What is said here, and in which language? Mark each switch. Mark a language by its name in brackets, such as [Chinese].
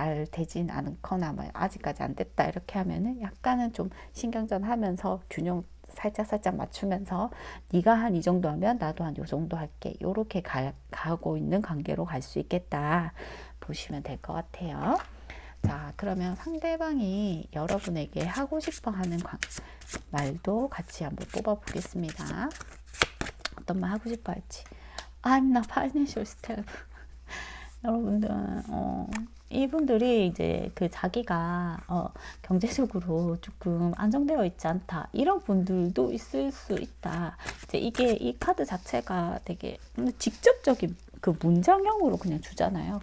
[Korean] 되진 않거나 뭐 아직까지 안 됐다 이렇게 하면은 약간은 좀 신경전 하면서 균형 살짝 맞추면서, 네가 한 이 정도 하면 나도 한 요 정도 할게, 요렇게 가고 있는 관계로 갈 수 있겠다 보시면 될 것 같아요. 자, 그러면 상대방이 여러분에게 하고 싶어 하는 말도 같이 한번 뽑아 보겠습니다. 어떤 말 하고 싶어 할지. [English] I'm not financial stable. [Korean] 여러분들, 이분들이 이제 그 자기가 경제적으로 조금 안정되어 있지 않다, 이런 분들도 있을 수 있다. 이제 이게 이 카드 자체가 되게 직접적인 그 문장형으로 그냥 주잖아요.